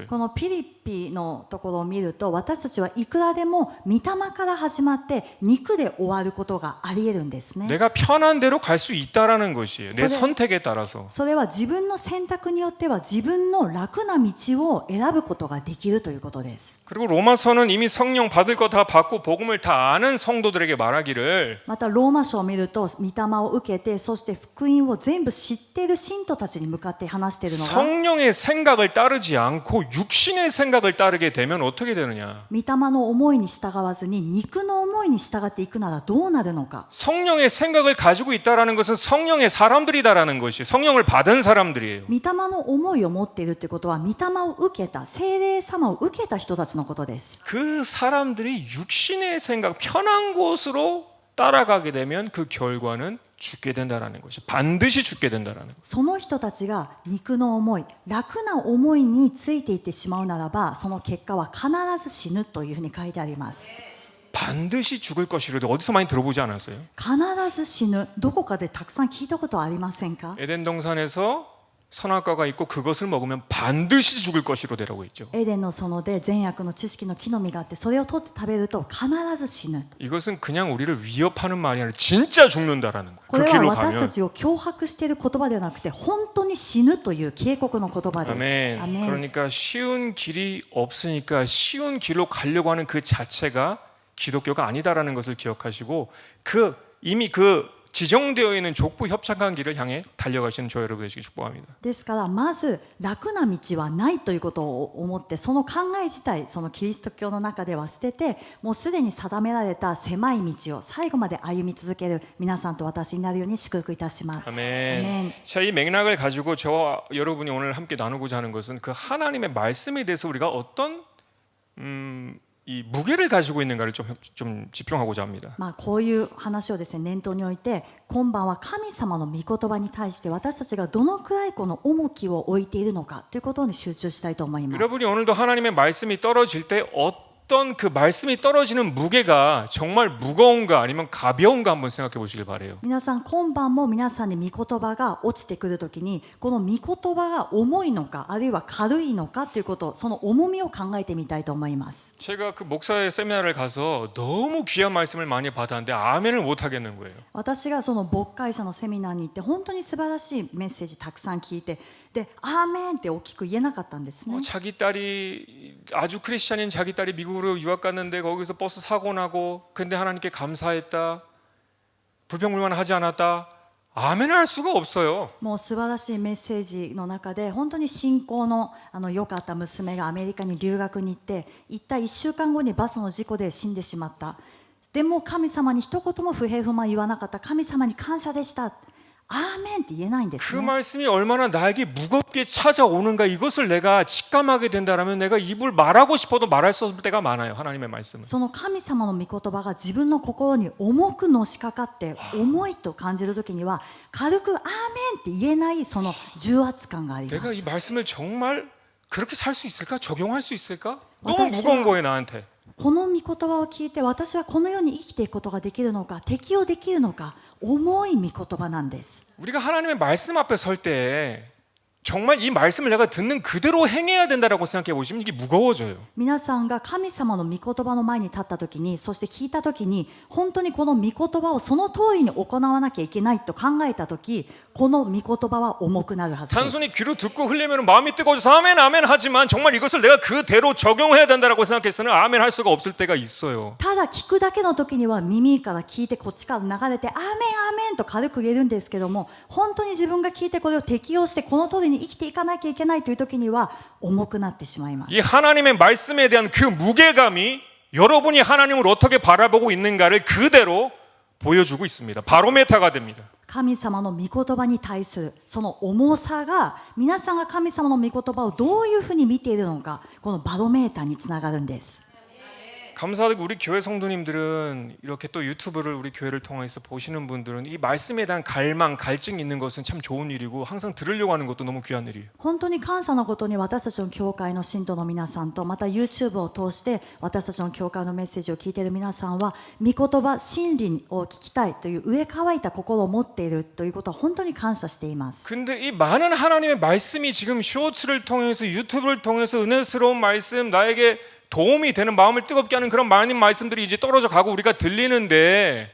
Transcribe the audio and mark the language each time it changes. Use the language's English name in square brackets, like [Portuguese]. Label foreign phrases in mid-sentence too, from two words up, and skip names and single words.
[Japanese] このピリピのところを見ると、私たちはいくらでも御霊から始まって肉で終わることがあり得るんですね。 [Korean] 내가 편한 대로 갈 수 있다라는 것이에요. 내 그래. 선택에 따라서. [Japanese] それは自分の選択によっては自分の楽な道を選ぶことができるということです。 [Korean] 그리고 로마서는 이미 성령 받을 거 다 받고 복음을 다 아는 성도들에게 말하기를 [Japanese] またローマ書を見ると、御霊を受けて、そして福音を全部知っている信徒たちに向かって話しているのが、 [Korean] 성령의 생각을 따르지 않고 육신의 생각을 따르게 되면 어떻게 되느냐? [Japanese] 御霊の思いに従わずに肉の思いに従っていくならどうなるのか。 [Korean] 성령의 생각을 가지고 있다라는 것은 성령의 사람들이다라는 것이 성령을 받은 사람들이에요. [Japanese] 御霊の思いを持っているってことは、御霊を受けた、聖霊様を受けた人たちのことです。 [Korean] 그 사람들이 육신의 생각, 편한 곳으로 따라가게 되면 그 결과는 죽게 된다라는 것이 반드시 죽게 된다라는 것. [Japanese] その人たちが肉の思い、楽な思いについていってしまうならば、その結果は必ず死ぬというふうに書いてあります。 [Korean] 반드시 죽을 것이라도 어디서 많이 들어보지 않았어요? [Japanese] 必ず死ぬ、どこかでたくさん聞いたことはありませんか？ [Korean] 에덴 동산에서 선악과가 있고 그것을 먹으면 반드시 죽을 것이로 되라고 했죠. [Japanese] エデンの園で善悪の知識の木の実があって、それを取って食べると必ず死ぬ。 [Korean] 이것은 그냥 우리를 위협하는 말이 아니라 진짜 죽는다라는 거예요. [Japanese] こ [Korean] 그 [Japanese] れは [Korean] 길로 [Japanese] 私た [Korean] 가면. [Japanese] ちを脅迫している言葉ではなくて、本当に死ぬという警告の言葉です。 [Korean] 아멘. [Japanese] アメン。 [Korean] 그러니까 쉬운 길이 없으니까 쉬운 길로 가려고 하는 그 자체가 기독교가 아니다라는 것을 기억하시고 이미 그 지정되어 있는 족보 협착한 길을 향해 달려가시는 저 여러분 되시기 축복합니다. [Japanese] ですからまず楽な道はないということを思って、その考え自体、そのキリスト教の中では捨てて、もうすでに定められた狭い道を最後まで歩み続ける皆さんと私になるように祝福いたします。 [Korean] 아멘. 자, 이 맥락을 가지고 저와 여러분이 오늘 함께 나누고자 하는 것은 그 하나님의 말씀에 대해서 우리가 어떤 이 무게를 가지고 있는가를 좀 집중하고자 합니다. [Japanese] こういう話をですね、念頭に置いて、今晩は神様の御言葉に対して私たちがどのくらいこの重きを置いているのかということに集中したいと思います。 [Korean] 여러분이 오늘도 하나님의 말씀이 떨어질 때 어떤 그 말씀이 떨어지는 무게가 정말 무거운가 아니면 가벼운가 한번 생각해 보시길 바래요. [Japanese] 皆さん、今晩も皆さんに御言葉が落ちてくるときに、この御言葉が重いのか、あるいは軽いのかということ、その重みを考えてみたいと思います。 [Korean] 제가 그 목사의 세미나를 가서 너무 귀한 말씀을 많이 받았는데 아멘을 못 하겠는 거예요. [Japanese] 私がその牧会者のセミナーに行って、本当に素晴らしいメッセージたくさん聞いて、で、アーメンって大きく言えなかったんですね。 [Korean] 자기 딸이 아주 크리스찬인 자기 딸이 미국으로 유학 갔는데 거기서 버스 사고 나고 근데 하나님께 감사했다. 불평불만하지 않았다. 아멘을 할 수가 없어요. [Japanese] もう素晴らしいメッセージの中で、本当に信仰の良かった娘がアメリカに留学に行って、行った1週間後にバスの事故で死んでしまった。でも神様に一言も不平不満言わなかった。神様に感謝でした。アーメンって言えないんです [Korean] 그 [Japanese] ね。 [Korean] 말씀이 얼마나 나에게 무겁게 찾아오는가 이것을 내가 직감하게 된다면 내가 입을 말하고 싶어도 말할 수 없을 때가 많아요. 하나님의 말씀은. [Japanese] その神様の御言葉が自分の心に重くのしかかって重いと感じるときには、軽くアーメンって言えないその重圧感がありま [Korean] 내가 이 [Japanese] す。 [Korean] 말씀을 정말 그렇게 살 수 있을까? 적용할 수 있을까? 너무 무거운 거예요 나한테. [Japanese] この御言葉を聞いて、私はこの世に生きていくことができるのか、適応できるのか、重い御言葉なんです。 [Korean] 우리가 하나님의 말씀 앞에 설 때 정말 이 말씀을 내가 듣는 그대로 행해야 된다라고 생각해 보시면 이게 무거워져요. [Japanese] 皆さんが神様の御言葉の前に立ったときに、そして聞いたときに、本当にこの御言葉をその通りに行わなきゃいけないと考えたとき、この御言葉は重くなるはずです。 [Korean] 단순히 귀로 듣고 흘리면 마음이 뜨거워져서 아멘 아멘 하지만 정말 이것을 내가 그대로 적용해야 된다라고 생각해서는 아멘 할 수가 없을 때가 있어요. [Japanese] ただ聞くだけの時には耳から聞いてこっちから流れてアーメンアーメンと軽く言えるんですけども、本当に自分が聞いてこれを適用してこの通りに生きていかなきゃいけないという時には重くなってしまいます。 [Korean] 이 하나님의 말씀에 대한 그 무게감이 여러분이 하나님을 어떻게 바라보고 있는가를 그대로 보여주고 있습니다. 바로메타가 됩니다. [Japanese] 神様の御言葉に対するその重さが皆さんが神様の御言葉をどういうふうに見ているのかこのバロメーターにつながるんです。 [Korean] 감사하게 우리 교회 성도님들은 이렇게 또 유튜브를 우리 교회를 통해서 보시는 분들은 이 말씀에 대한 갈망, 갈증이 있는 것은 참 좋은 일이고 항상 들으려고 하는 것도 너무 귀한 일이에요. [Japanese] 本当に感謝のことに私たちの教会の信徒の皆さんとまた YouTube を通して私たちの教会のメッセージを聞いている皆さんは御言葉真理を聞きたいという上乾いた心を持っているということは本当に感謝しています。 [Korean] 근데 이 많은 하나님의 말씀이 지금 쇼츠를 통해서 유튜브를 통해서 은혜스러운 말씀 나에게 도움이 되는 마음을 뜨겁게 하는 그런 많은 말씀들이 이제 떨어져 가고 우리가 들리는데